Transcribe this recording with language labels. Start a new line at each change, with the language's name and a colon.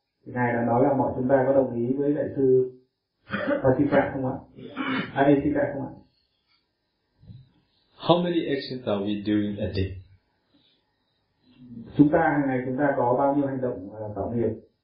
Vietnamese: Ngài đã nói là mọi chúng ta có đồng ý với đại sư Hisika không ạ? Hisika không ạ?
English: How many actions are we doing a day?
Vietnamese: Chúng ta hàng ngày chúng ta có bao nhiêu hành động tạo nghiệp?